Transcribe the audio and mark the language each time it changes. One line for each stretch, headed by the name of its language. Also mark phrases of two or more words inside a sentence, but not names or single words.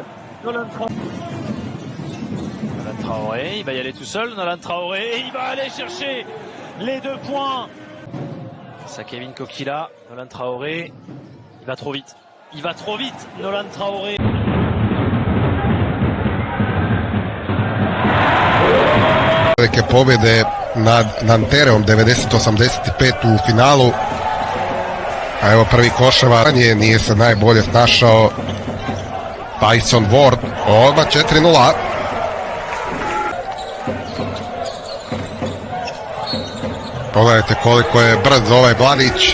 French: Nolan Traoré, il va y aller tout seul. Nolan Traoré, et il va aller chercher les 2 points. Ça, Kevin Kokila. Nolan Traoré, il va trop vite. Nolan Traoré.
Croatian: neke pobjede nad Nantereom 90-85 u finalu. A evo prvi koševa, nije se najbolje snašao Tyson Ward, odmah 4-0. Pogledajte koliko je brz ovaj mladić.